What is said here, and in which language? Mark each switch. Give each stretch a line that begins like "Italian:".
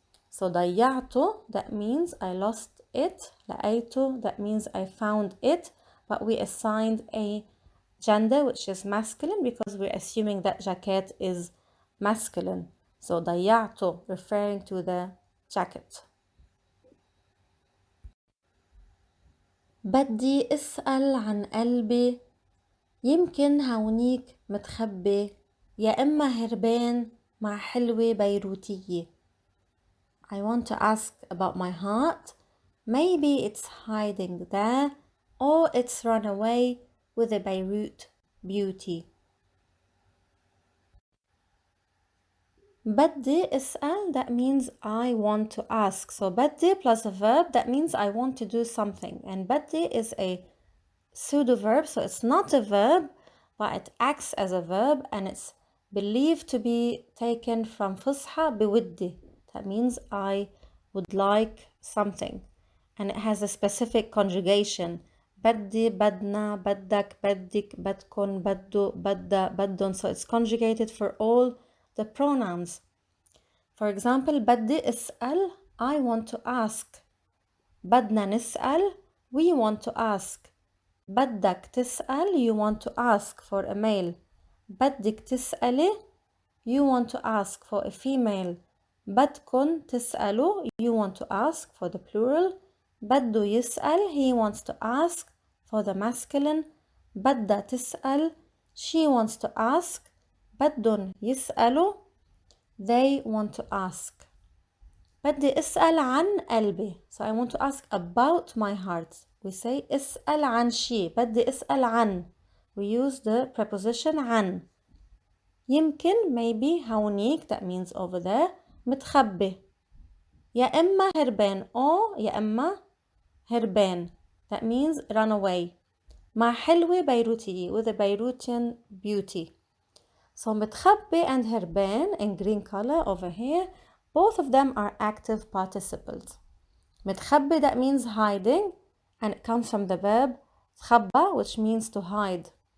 English: So ضيعته, that means I lost it. لقيته, that means I found it. But we assigned a gender which is masculine because we're assuming that jacket is masculine. So ضيعته, referring to the jacket.
Arabic: بدي اسأل عن قلبي, يمكن هونيك متخبي, يا إما هربان مع حلوة بيروتية.
English: I want to ask about my heart. Maybe it's hiding there, or it's run away with a Beirut beauty.
Arabic: بدي اسأل,
English: that means I want to ask. So بدي plus a verb, that means I want to do something. And بدي is a pseudo-verb, so it's not a verb, but it acts as a verb, and it's believed to be taken from فصحى بودي. That means I would like something. And it has a specific conjugation.
Arabic: بدي, بدنا, بدك, بدك, بدكن, بدو, بدda, بدن.
English: So it's conjugated for all the pronouns. For example,
Arabic: بدي اسأل,
English: I want to ask.
Arabic: بدنا نسأل,
English: we want to ask.
Arabic: بدك تسأل,
English: you want to ask for a male.
Arabic: بدك تسألي,
English: you want to ask for a female.
Arabic: بدكن تسألوا,
English: you want to ask for the plural.
Arabic: بدو يسأل,
English: he wants to ask for the masculine.
Arabic: بدها تسأل,
English: she wants to ask.
Arabic: بدن يسألوا,
English: they want to ask.
Arabic: بدي أسأل عن قلبي.
English: So I want to ask about my heart. We say
Arabic: اسأل عن شيء. بدي أسأل عن.
English: We use the preposition عن. يمكن maybe هونيك, that means over there.
Arabic: متخبي. يا إما هربان or يا إما هربان,
English: that means run away.
Arabic: مع حلوة بيروتية,
English: with a Beirutian beauty. So متخبي and هربان in green color over here, both of them are active participles. متخبي, that means hiding, and it comes from the verb تخبى, which means to hide.